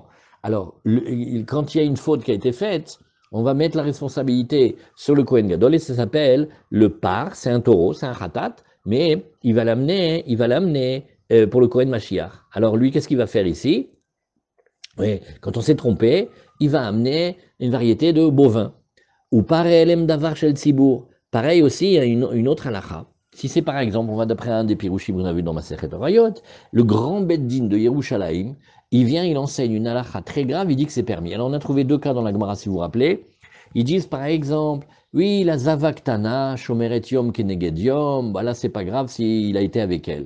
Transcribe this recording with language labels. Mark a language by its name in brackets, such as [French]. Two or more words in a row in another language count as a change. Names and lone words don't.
[French] Alors quand il y a une faute qui a été faite, on va mettre la responsabilité sur le [Hebrew] כהן גדול [French] et ça s'appelle le par, c'est un taureau, c'est un khatat, mais il va l'amener pour le [Hebrew] כהן משיח. [French] Alors lui, qu'est-ce qu'il va faire ici? Oui, quand on s'est trompé, il va amener une variété de bovins. [Hebrew] או פר העלם דבר של ציבור. [French] Pareil aussi, il y a une autre halakha. Si c'est par exemple, on va d'après un des pirushim qu'on a vu dans Masechet Orayot, le grand Beddin de Yerushalayim, il vient, il enseigne une halakha très grave, il dit que c'est permis. Alors on a trouvé deux cas dans la Gemara, si vous vous rappelez. Ils disent par exemple, oui, la Zavaktana, [Hebrew] שומרת יום כנגד יום, [French] bah là c'est pas grave s'il a été avec elle.